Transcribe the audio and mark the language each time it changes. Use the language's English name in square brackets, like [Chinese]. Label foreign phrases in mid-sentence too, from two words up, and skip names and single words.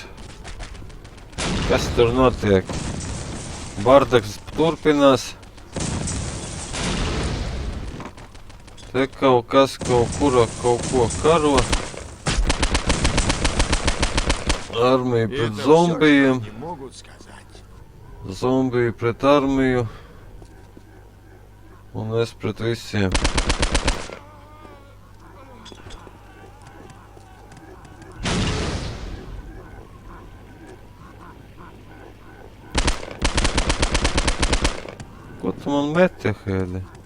[Latvian] Kas tur notiek? Bardaks turpinās. Te kaut kas kaut kura kaut ko karo. Armija pret zombijiem. [Russian] не могут сказать. [Latvian] Zombiju pret armiju. Un es pret visiem. Ko tu man meti, Hēdi?